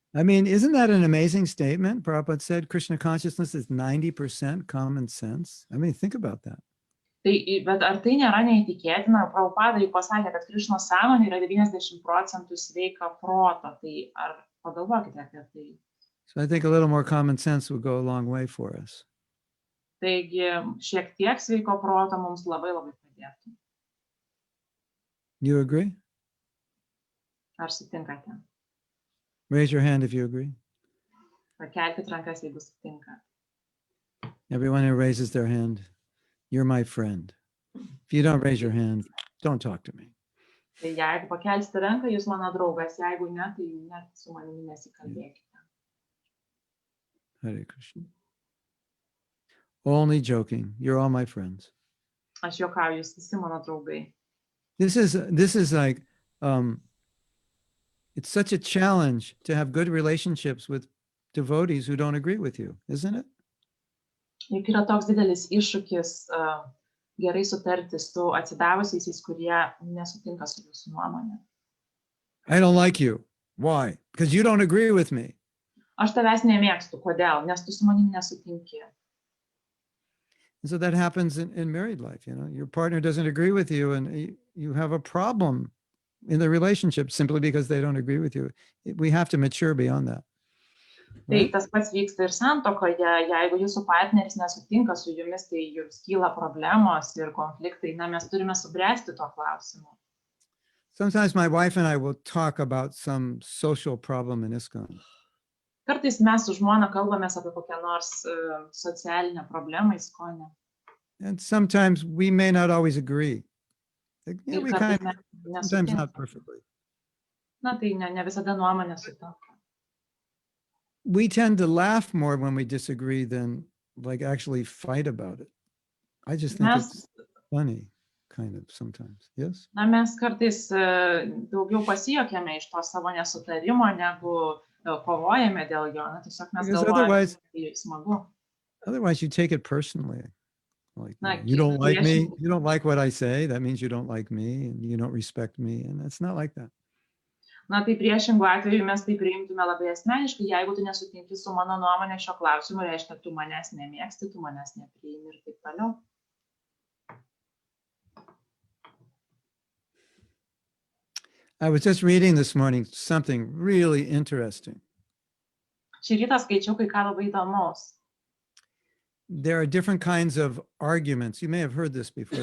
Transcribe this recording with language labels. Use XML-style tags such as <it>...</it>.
<en>I mean, isn't that an amazing statement? Prabhupada said Krishna consciousness is 90% common sense. I mean, think about that.</en> <lt>Tai, bet ar tai nėra neįtikėtina? Prabhupada jau pasakė, kad Krišnos sąmonė yra 90% sveika proto. Tai ar pagalvokite apie tai?</lt> <en>So I think a little more common sense would go a long way for us.</en> <lt>Taigi, šiek tiek sveiko proto mums labai padėtų.</lt> <en>You agree?</en> <lt>Ar sutinkate?</lt> <en>Raise your hand if you agree.</en> <lt>Pakelkit rankas, jeigu sutinkat.</lt> <en>Everyone who raises their hand, you're my friend. If you don't raise your hand, don't talk to me.</en> <lt>Tai jeigu pakelsite ranką, jūs mano draugas, jeigu ne, tai net su manimi nesikalbėkite.</lt> <en>Hare Krishna. Only joking. You're all my friends.</en> <lt>Aš juokauju, jūs visi mano draugai.</lt> <en>This is like, it's such a challenge to have good relationships with devotees who don't agree with you, isn't it?</en> <lt>Juk yra toks didelis iššūkis gerai sutarti su atsidavusiais, kurie nesutinka su jūsų nuomonė.</lt> <en>I don't like you. Why? Because you don't agree with me.</en> <lt>Aš tavęs nemėgstu. Kodėl? Nes tu su manim nesutinki.</lt> <en>And so that happens in married life. You know, your partner doesn't agree with you and you have a problem in the relationship simply because they don't agree with you. We have to mature beyond that.</en> <lt>Tai tas pats vyksta ir santuokoje. Jeigu jūsų partneris nesutinka su jumis, tai jums kyla problemos ir konfliktai. Na, mes turime subręsti to klausimu.</lt> <en>Sometimes my wife and I will talk about some social problem in ISKCON.</en> <lt>Kartais mes su žmona kalbamės apie kokią nors socialinę problemą ISKCONe.</lt> <en>And sometimes we may not always agree. Yeah, we sometimes not perfectly. Na, tai ne visada nuomonė sutampa. We tend to laugh more when we disagree than like actually fight about it. I just think it's funny, kind of sometimes. Yes?</en> <lt>Na, mes kartais daugiau pasijuokėme iš to savo nesutarimo, negu kovojame dėl jo. Na, tiesiog mes galvojame, tai smagu.</lt> <en>Otherwise you take it personally. Like, you don't like me, you don't like what I say, that means you don't like me and you don't respect me, and it's not like that.</en> <lt>Na, tai priešingų atveju mes tai priimtume labai asmeniškai. Jeigu tu nesutinki su mano nuomonė šio klausimu, reiškia, tu manęs nemėgsti, tu manęs nepriimi ir taip toliau.</lt> <en>I was just reading this morning something really interesting.</en> <lt>Šį rytą skaičiau kai ką labai įdomaus.</lt> <en>There are different kinds of arguments. You may have heard this before.</en>